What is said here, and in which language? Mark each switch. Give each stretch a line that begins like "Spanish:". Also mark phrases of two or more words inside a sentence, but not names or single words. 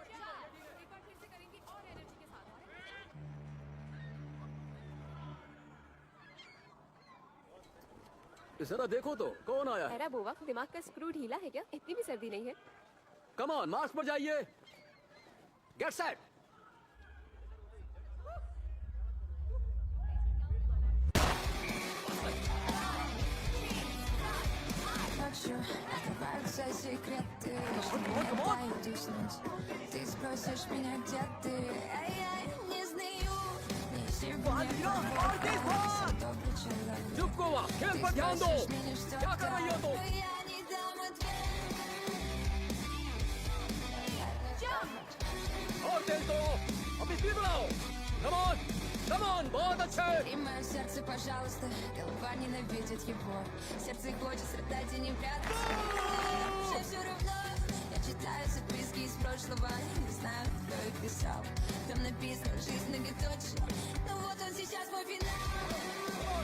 Hindi: जरा देखो तो कौन आया है। अरे बोवा, दिमाग का स्क्रू ढीला है क्या? इतनी भी सर्दी नहीं है।
English: come on,
Hindi: मार्च पर जाइए।
English: get set.
Russian: Открываются секреты, что не дают уснуть. Ты спросишь меня, где ты, а я не знаю. Не сегодня, добрый человек.
Hindi: चुप गोवा, खेल पर ध्यान दो। क्या कर रही हो तुम?
Russian: Но я не дам ответ.
Hindi: और तेज दो, अपनी स्पीड बढ़ाओ।
English: Come on, come on,
Hindi: बहुत अच्छा है।
Russian: И мое сердце, пожалуйста, голова ненавидит его. Сердце хочет страдать и не прятаться. Уже все равно, я читаю записки из прошлого. Не знаю, кто их писал. Там написано «Жизнь многоточие». Но вот он сейчас мой финал.